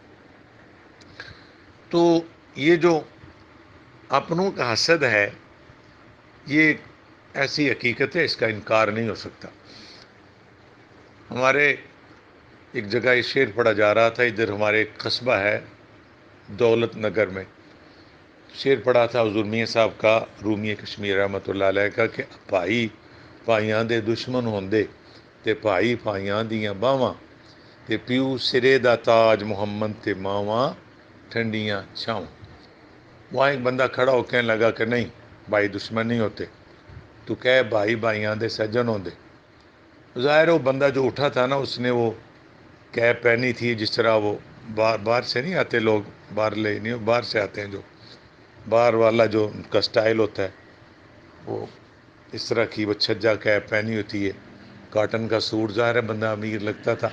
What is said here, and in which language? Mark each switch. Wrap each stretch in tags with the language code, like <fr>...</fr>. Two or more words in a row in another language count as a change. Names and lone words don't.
<ur>تو یہ جو اپنوں کا حسد ہے، یہ ایسی حقیقت ہے، اس کا انکار نہیں ہو سکتا۔ ہمارے ایک جگہ یہ شعر پڑھا جا رہا تھا، ادھر ہمارے ایک قصبہ ہے دولت نگر میں، شعر پڑھا تھا حضور میاں صاحب کا، رومی کشمیر رحمۃ اللہ علیہ کا، کہ</ur> <pa>بھائی بھائیاں دے دشمن ہوندے تے بھائی بھائیاں دیاں باواں، تے پیو سرے دا تاج محمد تے ماواں ٹھنڈیاں چھاواں۔</pa> <ur>وہاں ایک بندہ کھڑا ہو کہنے لگا کہ نہیں، بھائی دشمن نہیں ہوتے، تو کہے</ur> <pa>بھائی بھائیاں دے سجن ہوندے۔</pa> <ur>ظاہر ہے وہ بندہ جو اٹھا تھا نا، اس نے وہ کیپ پہنی تھی، جس طرح وہ باہر سے نہیں آتے لوگ، باہر لے نہیں، باہر سے آتے ہیں، جو باہر والا جو ان کا سٹائل ہوتا ہے، وہ اس طرح کی وہ چھجا کیپ پہنی ہوتی ہے، کاٹن کا سوٹ، ظاہر ہے بندہ امیر لگتا تھا۔</ur>